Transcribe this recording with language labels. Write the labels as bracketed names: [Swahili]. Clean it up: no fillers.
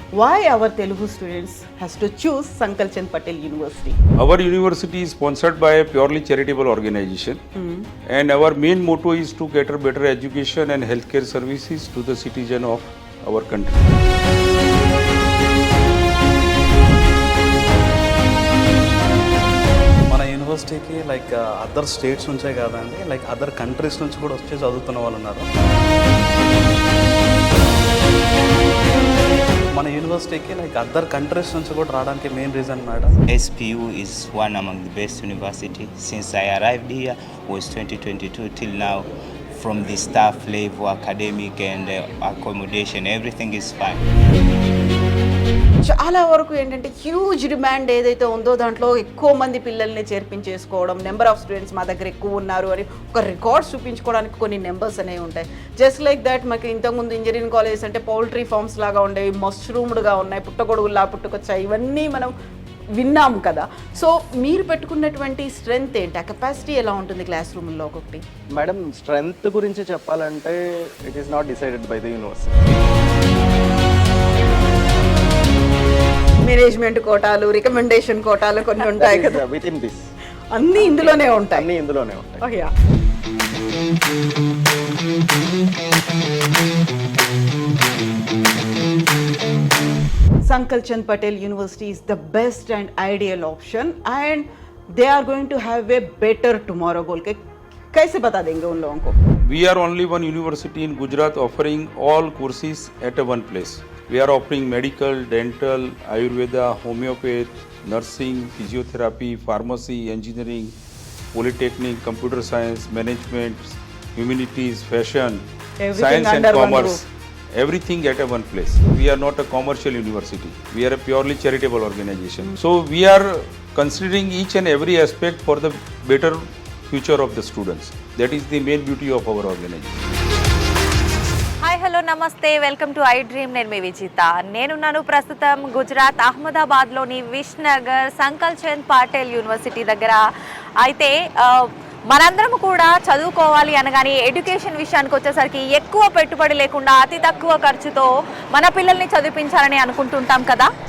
[English] Why our Telugu students has to choose Sankal Chand Patel University? Our university is sponsored by a purely charitable organization, and our main motto is to cater better education and healthcare services to the citizen of our country. [Telugu] మన యూనివర్సిటీకి like other states నుంచే కాదండి, like other countries నుంచి కూడా వచ్చి చదువుతున్న వాళ్ళు ఉన్నారు. మన యూనివర్సిటీకి లైక్ అదర్ కంట్రీస్ నుంచి కూడా రావడానికి main reason madam, [English] SPU is one among the best university. Since I arrived here was 2022 till now, from the staff level, academic and accommodation, everything is fine. [Telugu] చాలా వరకు ఏంటంటే హ్యూజ్ డిమాండ్ ఏదైతే ఉందో దాంట్లో ఎక్కువ మంది పిల్లల్ని చేర్పించేసుకోవడం, నెంబర్ ఆఫ్ స్టూడెంట్స్ మా దగ్గర ఎక్కువ ఉన్నారు అని ఒక రికార్డ్స్ చూపించుకోవడానికి కొన్ని నెంబర్స్ అనేవి ఉంటాయి. [English] just like that [Telugu] మనకి ఇంతకుముందు ఇంజనీరింగ్ కాలేజెస్ అంటే పౌల్ట్రీ ఫార్మ్స్ లాగా ఉండేవి, మష్రూమ్డ్గా ఉన్నాయి, పుట్టగొడుగులా పుట్టుకొచ్చాయి, ఇవన్నీ మనం విన్నాము కదా. సో మీరు పెట్టుకున్నటువంటి స్ట్రెంగ్త్ ఏంటి, ఆ కెపాసిటీ ఎలా ఉంటుంది క్లాస్ రూమ్లో? ఒకటి మేడం, స్ట్రెంగ్త్ గురించి చెప్పాలంటే [English] It is not decided by the university. [Telugu] Management కోటాలు, రికమెండేషన్ కోటాలు కొన్ని ఉంటాయి కదా, [English] within this [Telugu] అన్నీ ఇందులోనే ఉంటాయి. అన్నీ ఇందులోనే ఉంటాయి. [English] Oh, yeah. Sankal Chand Patel University is the best and ideal option, and they are going to have a better tomorrow. [Hindi] बोल के कैसे बता देंगे उन लोगों को? [English] We are only one university in Gujarat offering all courses at one place. We are offering medical, dental, Ayurveda, homeopathy, nursing, physiotherapy, pharmacy, engineering, polytechnic, computer science, management, humanities, fashion, Everything science and under one commerce. Everything at one place. We are not a commercial university. We are a purely charitable organization. So we are considering each and every aspect for the better future of the students. That is the main beauty of our organization. [Telugu] Hi, hello, నమస్తే, welcome to I dream. నేను మీ విజిత. నేనున్నాను ప్రస్తుతం Gujarat అహ్మదాబాద్లోని విష్నగర్ సంకల్ Chand Patil university దగ్గర. అయితే మనందరం కూడా చదువుకోవాలి అనగానే ఎడ్యుకేషన్ విషయానికి వచ్చేసరికి ఎక్కువ పెట్టుబడి లేకుండా అతి తక్కువ ఖర్చుతో మన పిల్లల్ని చదివించాలని అనుకుంటుంటాం కదా.